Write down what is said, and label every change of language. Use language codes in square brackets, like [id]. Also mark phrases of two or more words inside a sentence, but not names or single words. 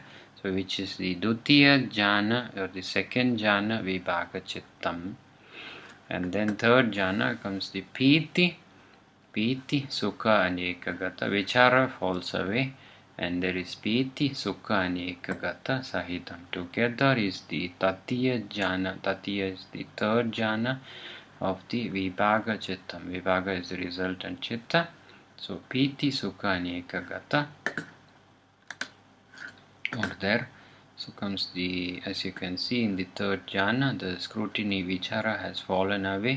[en] So which is the [pi] Dutiya jhana [en] or the second jhana, [pi] Vibhaga Chittam. [en] And then third jhana comes the [pi] Piti, Sukha [en] and Ekagata. Vichara falls away and there is [pi] Piti, Sukha [en] and [pi] Ekagata Sahitam. [en] Together is the [pi] Tatiya jhana. [en] Tatiya is the third jhana of the [pi] Vibhaga Chittam. [en] Vibhaga is the resultant chitta. So [pi] Piti, Sukha [en] and Ekagata are there. So comes the, as you can see in the third jhana, the scrutiny Vichara has fallen away.